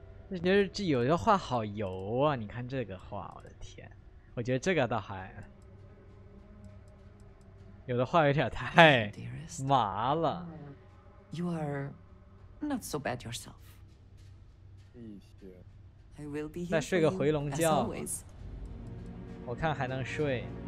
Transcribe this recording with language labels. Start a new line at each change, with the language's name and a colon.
Chinese: 我觉得这有的画好油啊！你看这个画，我的天，我觉得这个倒还，有的画有点太麻了。
English: You are not so bad yourself.
Chinese: 一些。再睡个回笼觉，我看还能睡。